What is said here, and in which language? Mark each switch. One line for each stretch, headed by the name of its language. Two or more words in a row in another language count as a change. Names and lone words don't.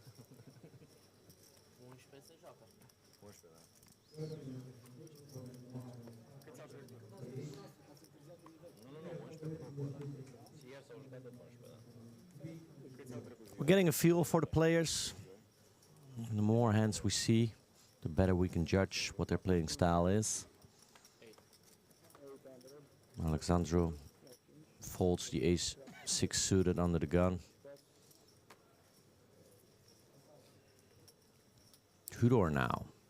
Romanian: 11 se joacă. 11, da. Nu, 11 grupul ăla. Și ieri s-au jucat tot 11, da.
English: We're getting a feel for the players. The more hands we see, the better we can judge what their playing style is. Alexandru folds the ace-6 suited under the gun. Tudor now.